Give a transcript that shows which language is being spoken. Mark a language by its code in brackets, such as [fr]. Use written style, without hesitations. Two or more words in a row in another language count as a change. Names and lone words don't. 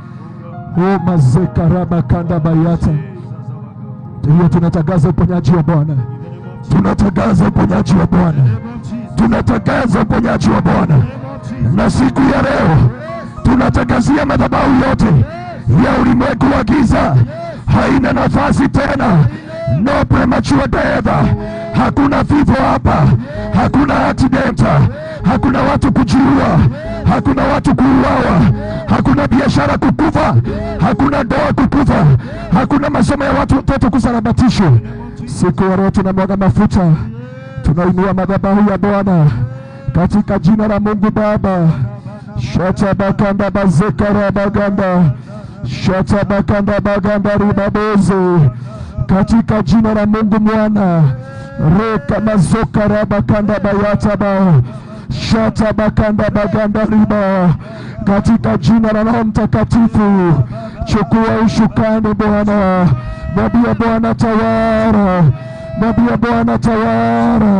[sw] O mazekaraba kanda bayata. Ndio tunatangaza uponyaji wa Bwana. Tunatangaza uponyaji wa Bwana. Tunatangaza uponyaji wa Bwana. Na siku ya leo tunatangazia madhabahu yote ya ulimwengu wa giza, haina nafasi tena. [en] No premature death. [sw] Hakuna vifo hapa. Hakuna accident. Hakuna watu kujiua. Hakuna watu kuuawa. Hakuna biashara kukufa. Hakuna ndoa kukufa. Hakuna masomo ya watoto kusarabatishwa. Siku ya leo tunamwaga mafuta. Tunainua madhabahu ya Bwana katika jina la Mungu Baba. Shata bakanda bazekara baganda. Shata bakanda baganda ribaboze. Katika jina la Mungu Mwana. Reka mazoka rabakanda bayata ba. Shata bakanda baganda riba. Katika jina la Roho Mtakatifu, chukua ushukani Bwana. Mwambie Bwana tawala. Mwambie Bwana tawala.